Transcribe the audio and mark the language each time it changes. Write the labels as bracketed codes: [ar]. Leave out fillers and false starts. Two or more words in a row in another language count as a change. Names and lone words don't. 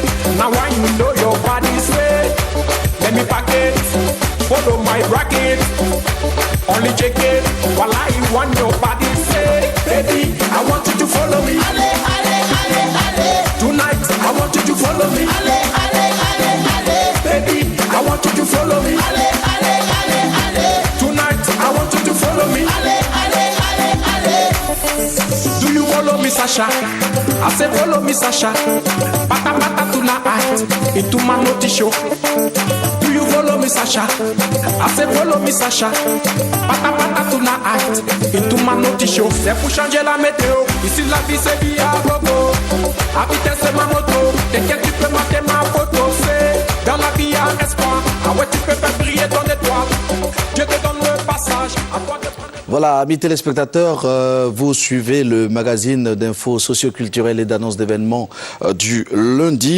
[en] Now I know your body's wet. Let me pack it. Follow my rocket. Only check it. While I want your body say, baby, I want you to follow me. [fr] Allez, allez, allez, allez. [en] Tonight, I want you to follow me. [fr] Allez, allez, allez, allez. [en] Baby, I want you to follow me. [fr] Allez, allez, allez, allez. [en] Tonight, I want you to follow me. [fr] Allez, allez, allez, allez. [en] Do you follow me, Sasha? I say follow me, Sasha. [xh] Pata pata [en] tonight, into my naughty show. Do you follow me, Sasha? I say follow me, Sasha. [xh] Pata pata [en] tonight, into my naughty show. [fr] C'est pour changer la météo. Ici la vie c'est via gogo. À vitesse c'est ma moto. T'inquiète tu peux mater ma photo. C'est dans la vie à espoir. Ah ouais tu peux faire briller ton étoile. Dieu te donne le passage. À toi de prendre. Voilà, amis téléspectateurs, vous suivez le magazine d'infos socioculturelles et d'annonces d'événements du lundi.